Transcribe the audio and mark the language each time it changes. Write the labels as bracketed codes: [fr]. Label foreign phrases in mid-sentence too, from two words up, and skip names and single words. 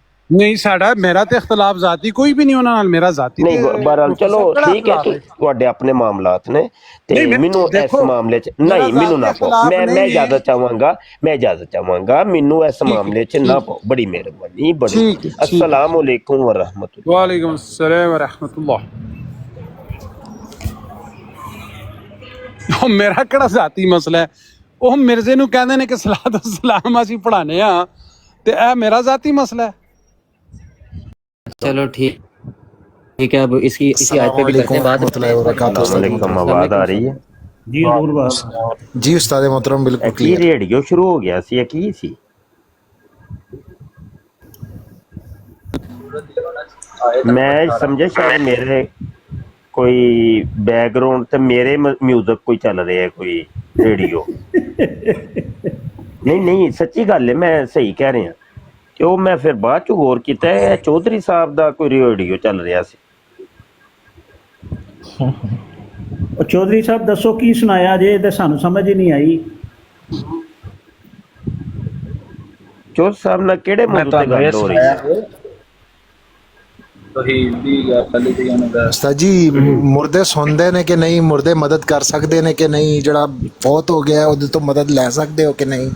[pa] ਨਹੀਂ ਸਾਡਾ ਮੇਰਾ ਤੇ ਇਖਤਲਾਫ ਜ਼ਾਤੀ ਕੋਈ ਵੀ ਨਹੀਂ ਉਹਨਾਂ ਨਾਲ, ਮੇਰਾ ਜ਼ਾਤੀ ਨਹੀਂ। ਬਹਰਹਾਲ ਚਲੋ ਠੀਕ ਹੈ, ਤੁਹਾਡੇ ਆਪਣੇ ਮਾਮਲਾਤ ਨੇ ਤੇ ਮੈਨੂੰ ਇਸ ਮਾਮਲੇ 'ਚ ਨਹੀਂ, ਮੈਨੂੰ ਨਾ ਪਾਓ। ਮੈਂ ਇਜਾਜ਼ਤ ਚਾਹਾਂਗਾ, ਮੈਨੂੰ ਇਸ ਮਾਮਲੇ 'ਚ ਨਾ ਪਾਓ। ਬੜੀ ਮਿਹਰਬਾਨੀ, ਬੜੀ। [ar] السلام عليكم ورحمة الله. وعليكم السلام ورحمة الله. [pa] ਉਹ ਮੇਰਾ ਕਿਹੜਾ ਜ਼ਾਤੀ ਮਸਲਾ ਹੈ? ਉਹ ਮਿਰਜ਼ੇ ਨੂੰ ਕਹਿੰਦੇ ਨੇ ਕਿ ਸਲਾਤ ਸਲਾਮ ਅਸੀਂ ਪੜਾਣੇ ਆ ਤੇ ਇਹ ਮੇਰਾ ਜ਼ਾਤੀ ਮਸਲਾ ਹੈ। [ur] چلو ٹھیک ہے، اب اسی آیت پہ بھی کرتے ہیں بات. آواز آ رہی ہے جی ضرور بات جی استاد محترم بالکل [pa] ਕੀ ਰੇਡੀਓ ਸ਼ੁਰੂ ਹੋ ਗਿਆ ਸੀ ਕੀ ਸੀ ਮੈਂ ਸਮਝੇ ਸ਼ਾਇਦ ਮੇਰੇ ਕੋਈ ਬੈਕਗ੍ਰਾਊਂਡ ਤੇ ਮੇਰੇ ਮਿਊਜ਼ਿਕ ਕੋਈ ਚੱਲ ਰਿਹਾ ਹੈ, ਕੋਈ ਰੇਡੀਓ। ਨਹੀਂ ਸੱਚੀ ਗੱਲ ਹੈ, ਮੈਂ ਸਹੀ ਕਹਿ ਰਿਹਾ ਕਿ ਵੋ ਮੈਂ ਫਿਰ ਬਾਦ ਚੋ ਗੌਰ ਕੀਤਾ ਚੌਧਰੀ ਸਾਹਬ ਕਾ ਕੋਈ ਰੇਡੀਓ ਚੱਲ ਰਿਹਾ ਸੀ। ਉਹ ਚੌਧਰੀ ਸਾਹਿਬ ਦੱਸੋ ਕੀ ਸੁਣਾਇਆ ਜੇ ਤੇ ਸਾਨੂੰ ਸਮਝ ਹੀ ਨਹੀਂ ਆਈ। ਚੌਧਰੀ ਸਾਹਿਬ ਨਾਲ ਕਿਹੜੇ ਮੈਂ ਮੌਜੂਦ ਤੇ ਤੁਹਾਨੂੰ ਇਹ ਗੱਲ ਹੋ ਰਹੀ ਹੈ? ਸੁਣਾਇਆ ਤੌਹੀਦ ਦੀ ਗੱਲ ਦੀ ਉਹਨਾਂ ਦਾ ਉਸਤਾਦ ਜੀ ਮੁਰਦੇ ਸੁਣਦੇ ਨੇ ਕਿ ਨਹੀਂ, ਮੁਰਦੇ ਮਦਦ ਕਰ ਸਕਦੇ ਨੇ ਕਿ ਨਹੀਂ, ਜਿਹੜਾ ਫੌਤ ਹੋ ਗਿਆ ਉਹਦੇ ਤੋਂ ਮਦਦ ਲੈ ਸਕਦੇ ਹੋ ਕਿ ਨਹੀਂ?